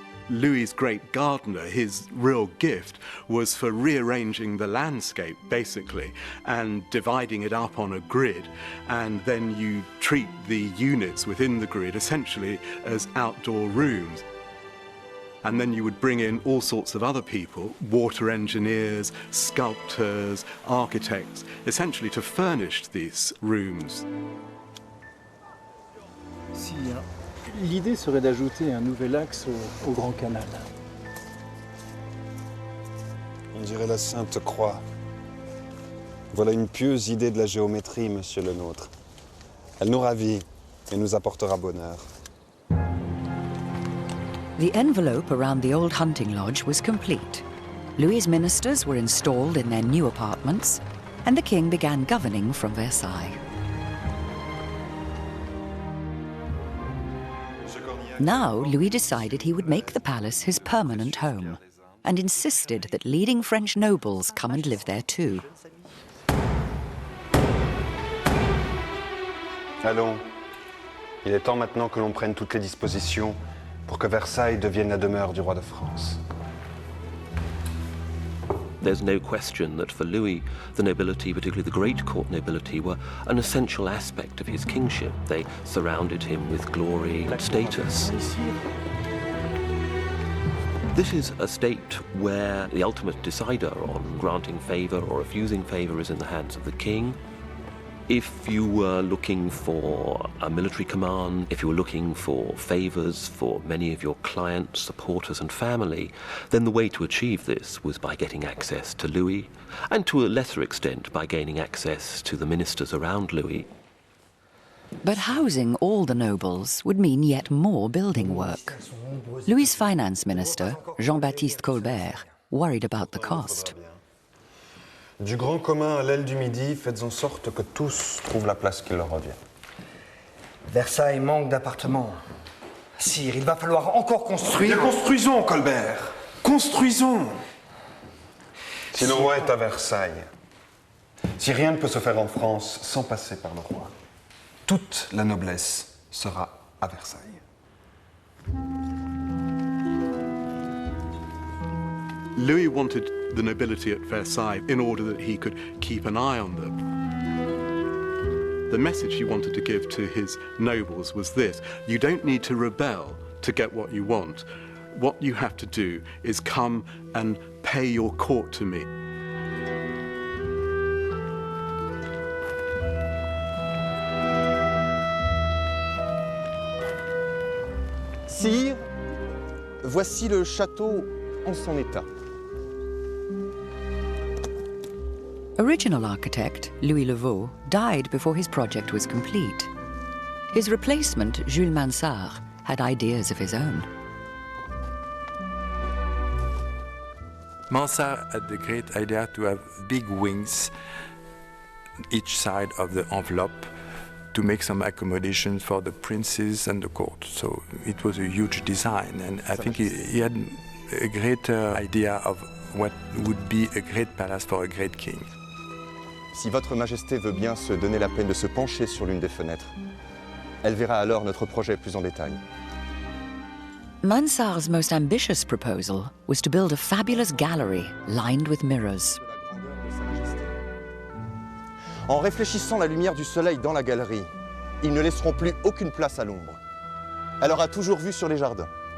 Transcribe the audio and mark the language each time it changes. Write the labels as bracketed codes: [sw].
[en] Louis's great gardener, his real gift, was for rearranging the landscape, basically, and dividing it up on a grid, and then you treat the units within the grid essentially as outdoor rooms. And then you would bring in all sorts of other people, water engineers, sculptors, architects, essentially to furnish these rooms. [fr] Si, l'idée serait d'ajouter un nouvel axe au Grand Canal. On dirait la Sainte Croix. Voilà une pieuse idée de la géométrie, monsieur le nôtre. Elle nous ravit et nous apportera bonheur. [en] The envelope around the old hunting lodge was complete. Louis's ministers were installed in their new apartments, and the king began governing from Versailles. Now, Louis decided he would make the palace his permanent home, and insisted that leading French nobles come and live there too. [fr] Allons, il est temps maintenant que l'on prenne toutes les dispositions pour que Versailles devienne la demeure du roi de France. [en] There's no question that for Louis, the nobility, particularly the great court nobility, were an essential aspect of his kingship. They surrounded him with glory and status. This is a state where the ultimate decider on granting favour or refusing favour is in the hands of the king. If you were looking for a military command, if you were looking for favours for many of your clients, supporters and family, then the way to achieve this was by getting access to Louis, and to a lesser extent by gaining access to the ministers around Louis. But housing all the nobles would mean yet more building work. Louis's finance minister, Jean-Baptiste Colbert, worried about the cost. [fr] Du grand commun à l'aile du Midi, faites en sorte que tous trouvent la place qui leur revient. Versailles manque d'appartements. Sire, il va falloir encore construire... Bien, construisons, Colbert. Construisons. Si le roi est à Versailles, si rien ne peut se faire en France sans passer par le roi, toute la noblesse sera à Versailles. [en] Louis wanted the nobility at Versailles in order that he could keep an eye on them. The message he wanted to give to his nobles was this: you don't need to rebel to get what you want. What you have to do is come and pay your court to me. [fr] Sire, voici le château en son état. [en] Original architect Louis Levaux died before his project was complete. His replacement, Jules Mansart, had ideas of his own. Mansart had the great idea to have big wings each side of the envelope to make some accommodations for the princes and the court. So it was a huge design, and I think he had a greater idea of what would be a great palace for a great king. [fr] Si Votre Majesté veut bien se donner la peine de se pencher sur l'une des fenêtres, elle verra alors notre projet plus en détail. [en] Mansart's most ambitious proposal was to build a fabulous gallery lined with mirrors. [fr] En réfléchissant la lumière du soleil dans la galerie, ils ne laisseront plus aucune place à l'ombre. Elle aura toujours vue sur les jardins.